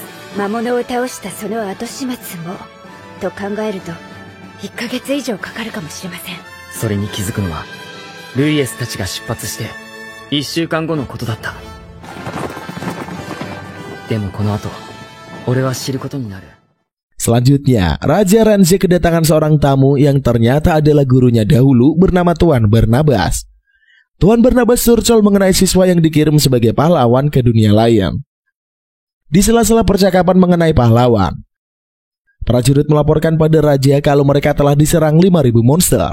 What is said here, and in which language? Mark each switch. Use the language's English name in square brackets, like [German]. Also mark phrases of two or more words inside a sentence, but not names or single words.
[Japanese] 魔物を倒したその後始末もと考えると1ヶ月以上かかるかもしれません。それに気づくのはルイエスたちが出発して1週間後のことだった。でもこの後俺は知ることになる。 [Indonesian] Selanjutnya, Raja Ranze kedatangan seorang tamu yang ternyata adalah gurunya dahulu bernama Tuan Barnabas. Tuan Barnabas surcol mengenai siswa yang dikirim sebagai pahlawan ke dunia lain. Di sela-sela percakapan mengenai pahlawan, prajurit melaporkan pada Raja kalau mereka telah diserang 5.000 monster.